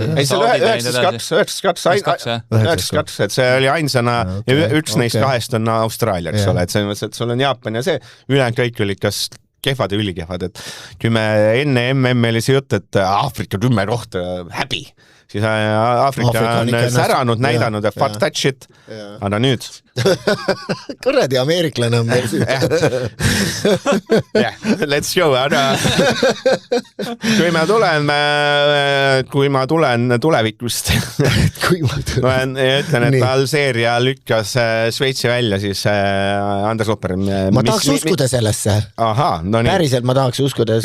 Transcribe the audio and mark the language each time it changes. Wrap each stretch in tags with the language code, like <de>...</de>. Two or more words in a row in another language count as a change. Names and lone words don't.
<et>Ei, see oli 9-2, et see oli ainsana ja üks neist 2 on Austraalia, eks ole, et see on, et sul on Jaapan ja see ülejäänud kõik oli kas kehvad ja ülikehvad, et kui me enne MM oli see jutt, et Aafrika 10 kohta häbi, siis Aafrika on säranud, näidanud ja</et> <en>fuck that shit,</en> <et>aga nüüd kuradi ameeriklane on meil siin.</et> <en>Let's go,</en> <et>aga kui ma tulen tulevikust ma ütlen, et Alseeria lükkas Šveitsi välja, siis Andres Opper ma tahaks uskuda sellesse. Päriselt ma tahaks uskuda.</et>